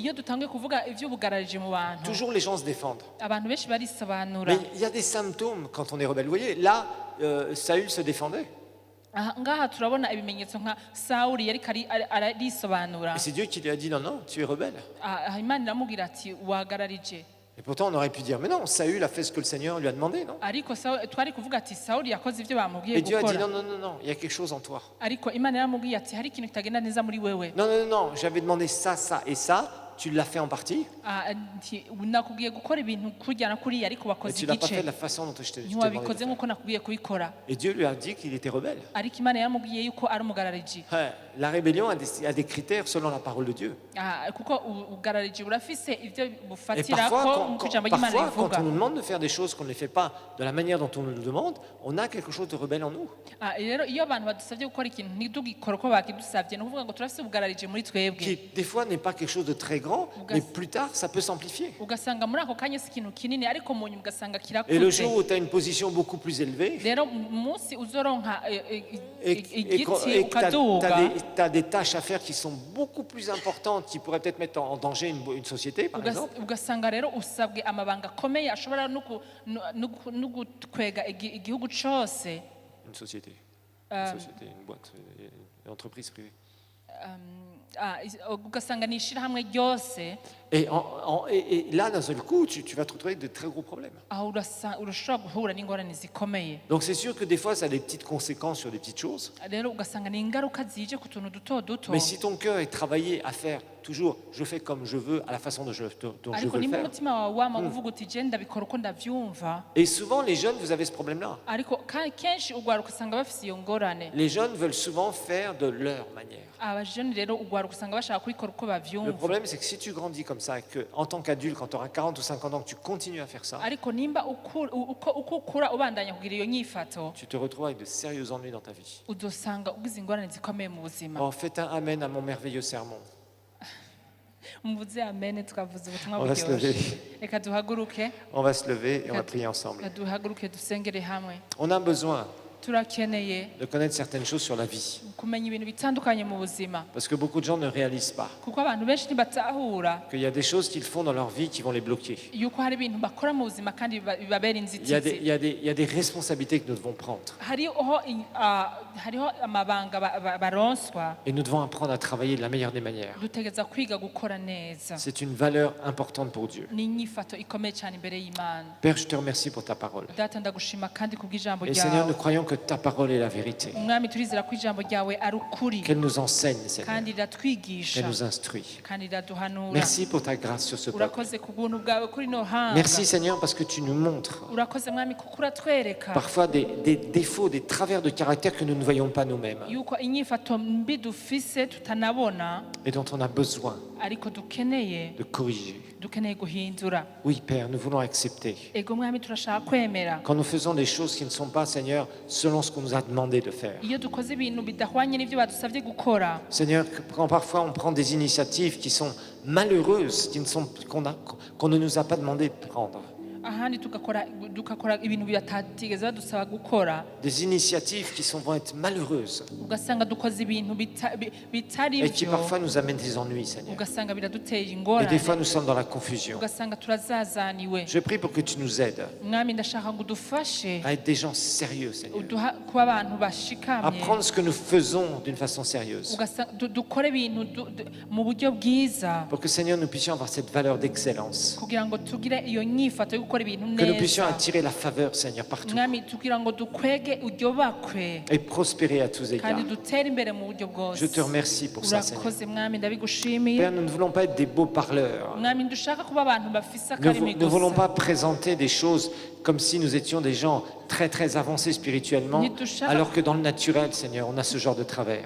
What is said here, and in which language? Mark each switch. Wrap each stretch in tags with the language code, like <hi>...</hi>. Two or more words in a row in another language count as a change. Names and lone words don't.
<rn>Iyo dutangiye kuvuga ivy'ubugararije mu bantu,</rn> <fr>toujours les gens se défendent.</fr> <rn>abantu benshi barisobanura.</rn> <fr>Mais il y a des symptômes quand on est rebelle. Vous voyez, là, Saül se défendait.</fr> <rn>Ngaha turabona ibimenyetso nka Sawuli yariko arisobanura,</rn> <fr>Et c'est Dieu qui lui a dit non, non, tu es rebelle.</fr> <rn>Imana iramubwira ati wagararije,</rn> <fr>Et pourtant, on aurait pu dire, mais non, Saül a fait ce que le Seigneur lui a demandé, non?</fr> <rn>ariko twari kuvuga ati Sawuli yakoze ivyo bamubwiye</rn> <fr>Et Dieu a dit, non,</fr> <rn>gukora,</rn> <fr>non, non, non, il y a quelque chose en toi.</fr> <rn>ariko Imana yaramubwiye ati hari ikintu kitagenda neza muri wewe.</rn> <fr>Non, non, non, non, j'avais demandé ça, ça et ça, tu l'as fait en partie,</fr> <rn>Nti nakubwiye gukora ibintu kurya na kuriya ariko</rn> <fr>mais</fr> <rn>wakoze</rn> <fr>tu l'as pas fait</fr> <rn>igice,</rn> <fr>de la façon dont je t'ai demandé de</fr> <rn>ntiwabikoze</rn> <fr>le faire.</fr> <rn>nk'uko nakubwiye kubikora.</rn> <fr>Et Dieu lui a dit qu'il était rebelle.</fr> <rn>Ariko Imana yaramubwiye yuko ari umugarariji.</rn> <fr>Ouais, la rébellion a des critères selon la parole de Dieu.</fr> <rn>Kuko ubugarariji burafise ivyo</rn> <fr>Et</fr> <rn>bufatira</rn> <fr>parfois,</fr> <rn>ko nk'uko ijambo ry'Imana</rn> <fr>parfois, quand</fr> <rn>rivuga.</rn> <fr>on nous demande de faire des choses qu'on ne les fait pas de la manière dont on nous le demande, on a quelque chose de rebelle en nous.</fr> <rn>Rero iyo abantu badusabye gukora ikintu ntitugikora uko bakidusabye, ni ukuvuga ngo turafise ubugarariji muri twebwe.</rn> <fr>Qui, des fois, n'est pas quelque chose de très grand, mais plus tard, ça peut s'amplifier.</fr> <rn>Ugasanga muri ako kanya si ikintu kinini, ariko mu nyuma ugasanga</rn> <fr>Et le</fr> <rn>kirakuze.</rn> <fr>jour où tu as une position beaucoup plus élevée,</fr> <rn>Rero umunsi uzoronka</rn> <fr>et</fr> <rn>igiti</rn> <fr>que</fr> <rn>ukaduga,</rn> <fr>tu as des tâches à faire qui sont beaucoup plus importantes, qui pourraient peut-être mettre en danger une société, par exemple,</fr> <rn>ugasanga rero usabwe amabanga akomeye ashobora no gukwega igihugu cose,</rn> <fr>une société, une boîte, une entreprise privée.</fr> <rn>ugasanga ni ishirahamwe ryose,</rn> <fr>Et là, d'un seul coup, tu vas te retrouver avec de très gros problèmes.</fr> <rn>aho urashobora guhura n'ingorane zikomeye.</rn> <fr>Donc c'est sûr que des fois, ça a des petites conséquences sur des petites choses.</fr> <rn>Rero ugasanga ni ingaruka zije ku tuntu duto duto,</rn> <fr>Mais si ton cœur est travaillé à faire toujours, je fais comme je veux, à la façon dont je</fr> <rn>ariko</rn> <fr>veux le</fr> <rn>nimba</rn> <fr>faire.</fr> <rn>umutima wawe wama uvuga uti je ndabikora uko ndavyumva,</rn> <fr>Et souvent, les jeunes, vous avez ce problème-là.</fr> <rn>ariko kenshi ugwaruka usanga bafise iyo ngorane.</rn> <fr>Les jeunes veulent souvent faire de leur manière.</fr> <rn>Abajeni rero ugwaruka usanga bashaka kubikora uko</rn> <fr>Le</fr> <rn>bavyumva,</rn> <fr>problème, c'est que si tu grandis comme ça, et que en tant qu'adulte, quand tu auras 40 ou 50 ans, que tu continues à faire ça,</fr> <rn>ariko nimba uko ukura ubandanya kugira iyo nyifato,</rn> <fr>tu te retrouves avec de sérieux ennuis dans ta vie.</fr> <rn>uzosanga ugize ingorane zikomeye mu buzima.</rn> <fr>Oh, faites un amen à mon merveilleux sermon.</fr> <rn>Muvuze amen, twavuze ubutumwa</rn> <fr>On va se lever.</fr> <rn>buryoshe. Reka duhaguruke,</rn> <fr>On va se lever et on va prier ensemble.</fr> <rn>reka duhaguruke dusengere hamwe.</rn> <fr>On a besoin</fr> <rn>turakeneye</rn> <fr>de connaître certaines choses sur la vie.</fr> <rn>kumenya ibintu bitandukanye mu buzima</rn> <fr>Parce que beaucoup de gens ne réalisent pas</fr> <rn>kuko abantu benshi ntibatahura</rn> <fr>qu'il y a des choses qu'ils font dans leur vie qui vont les bloquer.</fr> <rn>yuko hari ibintu bakora mu buzima kandi bibabera</rn> <fr>Il y a</fr> <rn>inzitizi</rn> <fr>il y a des responsabilités que nous devons prendre.</fr> <rn>hariho amabanga baronswa</rn> <fr>Et nous devons apprendre à travailler de la meilleure des manières.</fr> <rn>dutegereza kwiga gukora neza</rn> <fr>C'est une valeur importante pour Dieu.</fr> <rn>ni inyifato ikomeye cyane imbere y'Imana.</rn> <fr>Père, je te remercie pour ta parole.</fr> <rn>Data ndagushima kandi kubw'ijambo</rn> <fr>Et Seigneur, nous</fr> <rn>ryawe</rn> <fr>croyons que ta parole est la vérité.</fr> <rn>umwami turizera ko ijambo ryawe ari ukuri</rn> <fr>Qu'elle nous enseigne, Seigneur.</fr> <rn>kandi riratwigisha</rn> <fr>Qu'elle nous instruit.</fr> <rn>kandi riraduhanura.</rn> <fr>Merci pour ta grâce sur ce peuple.</fr> <rn>urakoze ku bw'untu bwawe kuri no hanga</rn> <fr>Merci, Seigneur, parce que tu nous montres</fr> <rn>urakoze mwami kuko uratwereka</rn> <fr>parfois des défauts, des travers de caractère que nous ne voyons pas nous-mêmes</fr> <rn>yuko inyifato mbi dufise tutanabona</rn> <fr>et dont on a besoin</fr> <rn>ariko dukeneye</rn> <fr>de corriger.</fr> <rn>guhindura.</rn> <fr>Oui, Père, nous voulons accepter.</fr> <rn>ego mwami turashaka kwemera</rn> <fr>Quand nous faisons des choses qui ne sont pas, Seigneur, selon ce qu'on nous a demandé de faire.</fr> <rn>iyo dukoze ibintu bidahwanye n'ibyo badusabye gukora.</rn> <fr>Seigneur, quand parfois on prend des initiatives qui sont malheureuses, qu'on ne nous a pas demandé de prendre.</fr> <rn>ahandi tugakora ibintu bitatigeze badusaba gukora,</rn> <fr>Des initiatives qui vont être malheureuses</fr> <rn>ugasanga dukoze ibintu bitari</rn> <fr>et qui</fr> <rn>byo,</rn> <fr>parfois nous amènent des ennuis, Seigneur.</fr> <rn>ugasanga biradutera</rn> <fr>Et des</fr> <rn>ingorane,</rn> <fr>fois nous sommes dans la confusion.</fr> <rn>ugasanga turazazaniwe.</rn> <fr>Je prie pour que tu nous aides</fr> <rn>mwami ndashaka ngo udufashe</rn> <fr>à être des gens sérieux, Seigneur.</fr> <rn>kuba abantu</rn> <fr>À</fr> <rn>bashikamye,</rn> <fr>prendre ce que nous faisons d'une façon sérieuse.</fr> <rn>dukore ibintu mu buryo bwiza</rn> <fr>Pour que, Seigneur, nous puissions avoir cette valeur d'excellence.</fr> <rn>kugira ngo tugire iyo nyifato yo gukora ibintu</rn> <fr>Que nous puissions</fr> <rn>neza.</rn> <fr>attirer la faveur, Seigneur, partout.</fr> <rn>mwami tugira ngo dukwege uryobakwe</rn> <fr>Et prospérer à tous</fr> <rn>kandi</rn> <fr>égards.</fr> <rn>dutere imbere mu buryo bwose.</rn> <fr>Je te remercie pour ça, Seigneur.</fr> <rn>urakoze mwami ndabigushimiye.</rn> <fr>Père, nous ne voulons pas être des beaux parleurs.</fr> <rn>mwami ndushaka kuba abantu bafise</rn> <fr>Nous</fr> <rn>akarimi</rn> <fr>ne voulons</fr> <rn>gusa.</rn> <fr>pas présenter des choses comme si nous étions des gens très très avancés spirituellement, alors que dans le naturel, Seigneur, on a ce genre de travers.</fr>